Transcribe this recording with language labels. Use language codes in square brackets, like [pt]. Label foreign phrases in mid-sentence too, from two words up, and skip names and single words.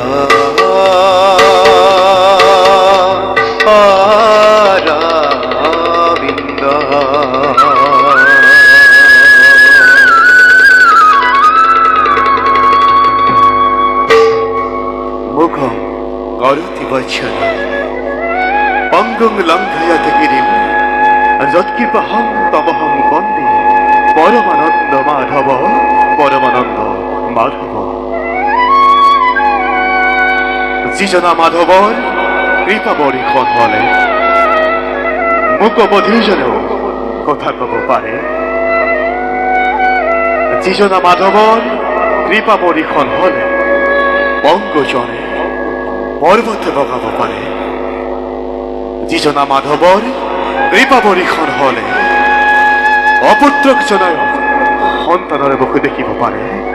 [sa] অরবিন্দ মুখম করতি বচন পঙ্গং লঙ্ঘয়ত গিরিম যৎকৃপহং তমহং বন্দে পরমানন্দ মাধব পরমানন্দ মাধব [as] যিজনা মাধৱৰ কৃপা বৰিখন হলে মোক অবধিজনেও কথা কব পাৰে যিজনা মাধৱৰ কৃপা বৰিখন হলে পঙ্গজনে পৰ্বত বগাব পাৰে যিজনা মাধৱৰ কৃপা বৰিখন হলে অপুত্ৰকজনে সন্তানৰ মুখ দেখিব পাৰে